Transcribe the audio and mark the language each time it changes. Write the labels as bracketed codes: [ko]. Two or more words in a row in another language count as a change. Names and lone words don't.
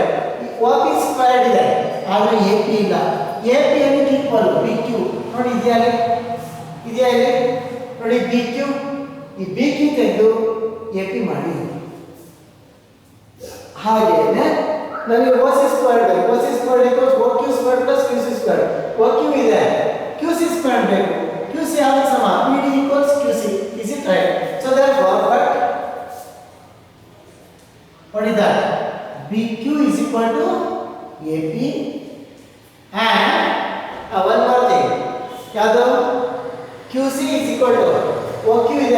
[kn] OP square ಇದೆ. ಆದರೆ AP ಇಲ್ಲ. AP ಅಂದ್ರೆ ಈಕ್ವಲ್ BQ. ನೋಡಿ ಇದೆಯಾ ಇಲ್ಲಿ ನೋಡಿ BQ. ಈ BQ ತೆಗೆದು AP ಮಾಡಿ. ಹಾಗೇನೆ ನಮಗೆ OC square ಬೇಕು. [en] OC square equals OQ square plus QC square. [kn] OQ ಇದೆ. QC square ಬೇಕು. QC ಯಾವಾಗ ಸಮ? [en] PD equals QC. Is it right? So therefore, what is that? BQ is equal to AP and one more thing. ಯಾವುದು? QC is equal to OQ ಇದೆ.